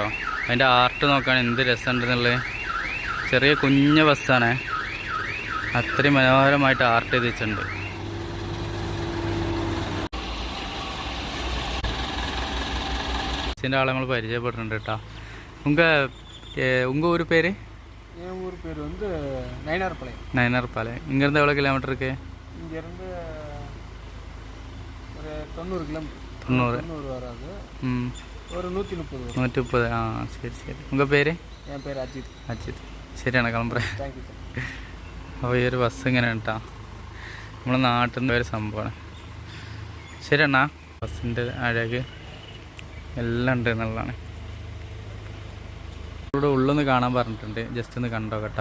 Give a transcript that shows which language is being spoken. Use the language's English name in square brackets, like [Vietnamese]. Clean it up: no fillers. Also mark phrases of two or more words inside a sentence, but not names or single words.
[Malayalam] അതിൻ്റെ ആർട്ട് നോക്കാൻ എന്ത് രസമുണ്ടെന്നുള്ളത്. ചെറിയ കുഞ്ഞ ബസ്സാണ്, അത്രയും മനോഹരമായിട്ട് ആർട്ട് ചെയ്ത് വെച്ചിട്ടുണ്ട്. ബസ്സിൻ്റെ ആളെ നമ്മൾ പരിചയപ്പെട്ടിട്ടുണ്ട് കേട്ടോ. [Tamil] உங்க ஒரு பேர் என் ஊர் பேர் வந்து நயினார்பாளையம். நயினார்பாளையம். இங்கேருந்து எவ்வளோ கிலோமீட்டர் இருக்கு? இங்கேருந்து ஒரு 90 கிலோமீட்டர். 90 வராது. ஒரு 130 வரும். 130. ஆ சரி சரி. உங்கள் பேர்? என் பேர் அஜித். [Malayalam] അജിത്. ശരിയാണ്, കിളമ്പുറം. [English] thank you. [Malayalam] അപ്പോൾ ഈ ഒരു ബസ് ഇങ്ങനെ കേട്ടോ, നമ്മളെ നാട്ടിൽ നിന്ന് ഒരു സംഭവമാണ്. ശരിയെണ്ണ, ബസ്സിൻ്റെ അഴക് എല്ലാം ഉണ്ട് എന്നുള്ളതാണ്. ഇവിടെ ഉള്ളൊന്ന് കാണാൻ പറഞ്ഞിട്ടുണ്ട്, ജസ്റ്റ് ഒന്ന് കണ്ടോ കേട്ടോ.